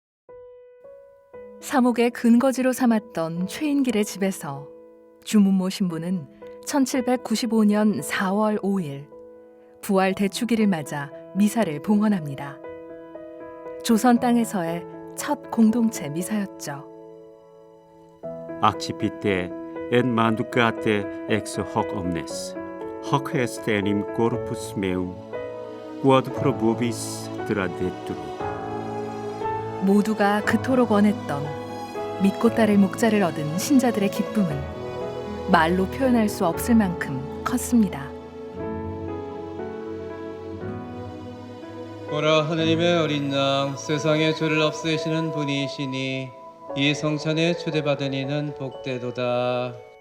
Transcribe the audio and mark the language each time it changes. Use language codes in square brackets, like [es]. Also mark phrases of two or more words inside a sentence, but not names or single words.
[ko] 사목의 근거지로 삼았던 최인길의 집에서 주문모 신부는 1795년 4월 5일 부활 대축일을 맞아 미사를 봉헌합니다. 조선 땅에서의 첫 공동체 미사였죠. [la] Accipite et mandukate ex hoc omnes, hoc est enim corpus meum, quod probuvis traditur. [ko] 모두가 그토록 원했던 믿고 따를 목자를 얻은 신자들의 기쁨은 말로 표현할 수 없을 만큼 컸습니다. 보라, 하느님의 어린 양, 세상의 죄를 없애시는 분이시니 이 성찬에 초대받은 이는 복되도다.